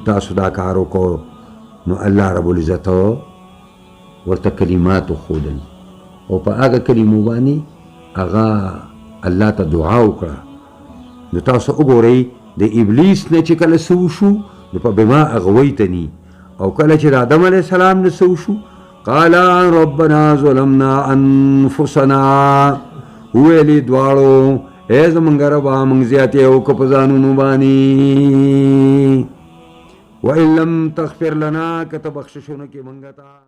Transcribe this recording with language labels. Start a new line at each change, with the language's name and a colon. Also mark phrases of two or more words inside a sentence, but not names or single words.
Pashto: تاسو دا کار وکړو نو
Arabic: الله رب العزت
Pashto: ورته کلمات وښودل او په هغه کلمو باندې هغه الله ته دعا وکړه نو تاسو وګورئ د ابلیس نه چې کله څه وشو نو په
Arabic: بما اغویتني
Pashto: او کله چې د آدم
Arabic: علیه السلام
Pashto: نه څه وشو
Arabic: قال ربنا ظلمنا انفسنا
Pashto: ویلې دواړو ای زمونږ ربا موږ زیاتې وکړو په ځانونو باندې
Arabic: وان لم تغفر لنا
Pashto: که ته بخشش ونه کړې موږ ته